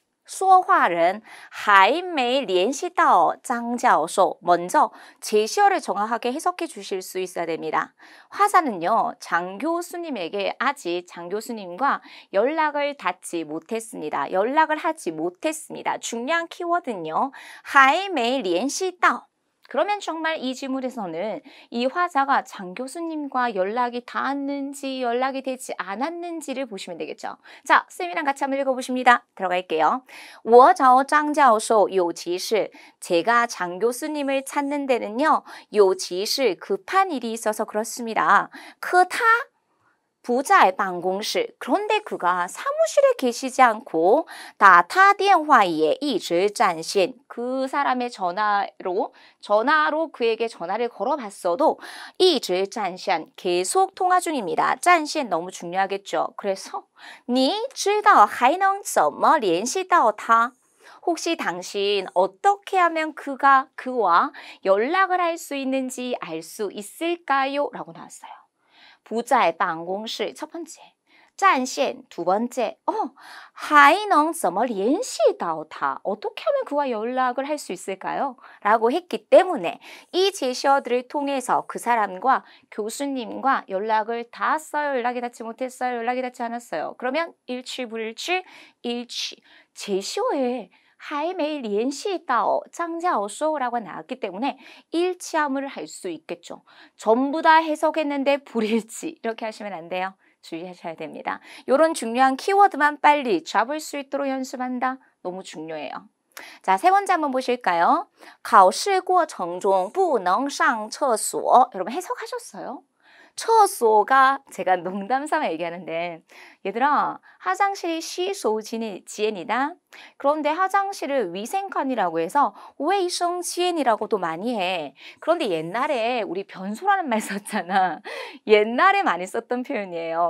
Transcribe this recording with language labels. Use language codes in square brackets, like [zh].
[zh] 说话人还没联系到张教授. [ko] 먼저 제시어를 정확하게 해석해 주실 수 있어야 됩니다. 화자는요, 장 교수님에게 아직 장 교수님과 연락을 닿지 못했습니다. 연락을 하지 못했습니다. 중요한 키워드는요, [zh] 还没联系到. [ko] 그러면 정말 이 지문에서는 이 화자가 장 교수님과 연락이 닿았는지 연락이 되지 않았는지를 보시면 되겠죠. 자, 쌤이랑 같이 한번 읽어보십니다. 들어갈게요. [zh] 我找张教授有急事. [ko] 제가 장 교수님을 찾는 데는요, [zh] 有急事 [ko] 급한 일이 있어서 그렇습니다. [zh] 可他不在办公室. [ko] 그런데 그가 사무실에 계시지 않고 [zh] 打他电话也一直占线. [ko] 그 사람의 전화로 그에게 전화를 걸어봤어도 [zh] 一直占线, [ko] 계속 통화 중입니다. 占线 너무 중요하겠죠. 그래서 [zh] 你知道还能怎么联系到他? [ko] 혹시 당신 어떻게 하면 그와 연락을 할 수 있는지 알 수 있을까요? 라고 나왔어요. [zh] 不在办公室 [ko] 첫 번째, [zh] 占线 [ko] 두 번째, [zh] 还能怎么联系到他? [ko] 어떻게 하면 그와 연락을 할 수 있을까요? 라고 했기 때문에 이 제시어들을 통해서 그 사람과 교수님과 연락을 닿았어요? 연락이 닿지 못했어요? 연락이 닿지 않았어요? 그러면 일치, 불일치, 일치. 제시어에 [zh] 还没联系到张教授 [ko] 라고 나왔기 때문에 일치함을 할 수 있겠죠. 전부 다 해석했는데 불일치 이렇게 하시면 안 돼요. 주의하셔야 됩니다. 이런 중요한 키워드만 빨리 잡을 수 있도록 연습한다. 너무 중요해요. 자, 세 번째 한번 보실까요? [zh] 考试过程中不能上厕所. [ko] 여러분 해석하셨어요? 厕所가 제가 농담삼아 얘기하는데 얘들아 화장실이 시소지엔이다. 그런데 화장실을 위생칸이라고 해서 웨이성지엔이라고도 많이 해. 그런데 옛날에 우리 변소라는 말 썼잖아. 옛날에 많이 썼던 표현이에요.